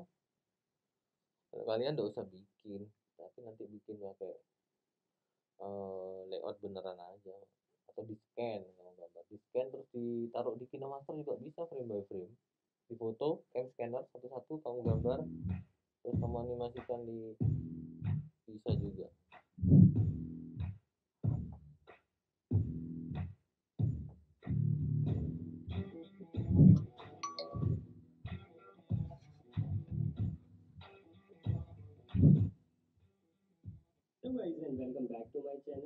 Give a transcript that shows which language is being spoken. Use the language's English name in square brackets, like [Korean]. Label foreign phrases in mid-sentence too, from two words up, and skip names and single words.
[Indonesian] Kalian nggak usah bikin, tapi nanti bikin pakai layout beneran aja, atau di scan, kalau gambar di scan terus ditaruh di KineMaster juga bisa, frame by frame, di foto cam scanner satu-satu kamu gambar terus kamu animasikan di, bisa juga. [English] Hello guys and welcome back to my channel.